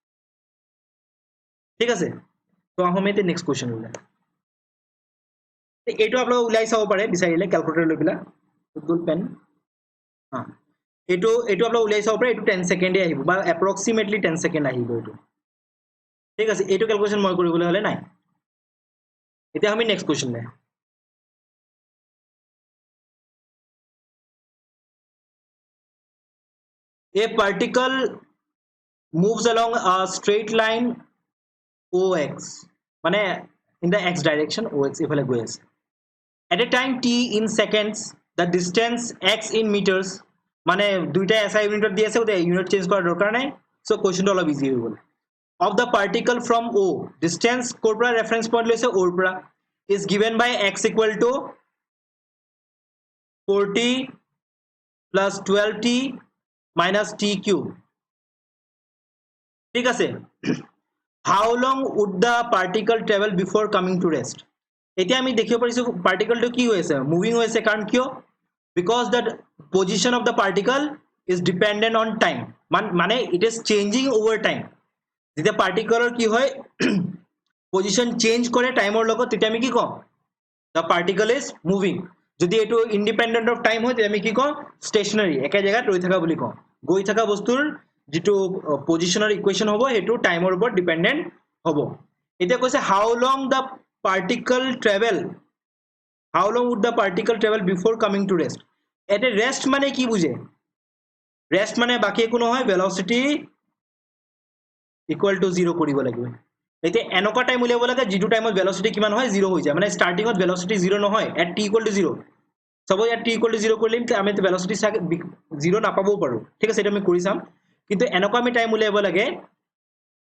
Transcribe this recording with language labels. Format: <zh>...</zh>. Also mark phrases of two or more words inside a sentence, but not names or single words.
<as>ঠিক আছে তো আহমেতে নেক্সট কোৱেশ্চন উলাই এইটো আপোনালোক উলাই চাব পাৰে বিচাৰিলে ক্যালকুলেটৰ লৈ পিলা গুগল পেন এইটো আপোনালোক উলাই চাব পাৰে এইটো 10 সেকেন্ডে আহিব বা এপ্ৰক্সিমেটলি 10 সেকেন্ড আহিব এইটো ঠিক আছে এইটো ক্যালকুলেশন মই কৰিবলৈ হলে নাই এতিয়া আমি নেক্সট কোৱেশ্চন লে</as> <en>A particle moves along a straight line OX মানে in the x direction OX</en> <as>এফালে গৈ আছে</as> <en>at a time t in seconds the distance x in meters</en> <as>মানে দুইটা SI ইউনিটত দি আছে ওতে ইউনিট চেঞ্জ কৰাৰ দৰকাৰ নাই সো কোৱেশ্চনটো অলপ ইজি হৈ গল</as> <en>of the particle from O distance</en> <as>কৰ পৰা ৰেফাৰেন্স পইণ্ট লৈছে O ৰ পৰা</as> <en>is given by x equal to 40 plus 12t minus t cube</en> <as>ঠিক আছে</as> <en>how long would the particle travel before coming to rest</en> <as>এতিয়া আমি দেখিব পাৰিছো পাৰ্টিকলটো কি হৈছে মুভিং হৈছে কাৰণ কিয়</as> <en>because the position of the particle is dependent on time</en> <as>মানে</as> <en>it is changing over time</en> <as>যেতিয়া পাৰ্টিকলৰ কি হয় পজিশন চেঞ্জ কৰে টাইমৰ লগত তেতিয়া আমি কি কম</as> <en>the particle is moving</en> <as>যদি এটো ইন্ডিপেন্ডেন্ট অফ টাইম হয় তেতিয়া আমি কি কম স্টেশনাৰী একা জায়গাত ৰৈ থকা বুলি কম গৈ থকা বস্তুৰ যেটো পজিশনৰ ইকুৱেশন হ'ব হেতু টাইমৰ ওপৰত ডিপেন্ডেন্ট হ'ব এতিয়া কৈছে</as> <en>how long would the</en> <as>particle travel before coming to rest এতে রেস্ট মানে কি বুঝে রেস্ট মানে বাকি একো নহয়</as> <en>velocity equal to</en> <as>0 কৰিব লাগিব এতে এনেকুৱা টাইম উলিয়াব লাগে যেটো টাইমত ভেলোসিটি কিমান হয় 0 হৈ যায় মানে স্টার্টিংত ভেলোসিটি 0 নহয়</as> <en>at t equal to</en> <as>0 সপোজ</as> <en>at t equal to</en> <as>0 কৰিলেম তে আমি ভেলোসিটি 0 নাপাবও পাৰো ঠিক আছে এটা আমি কৰি চাম কিন্তু এনেকুৱা আমি টাইম উলিয়াব লাগে</as>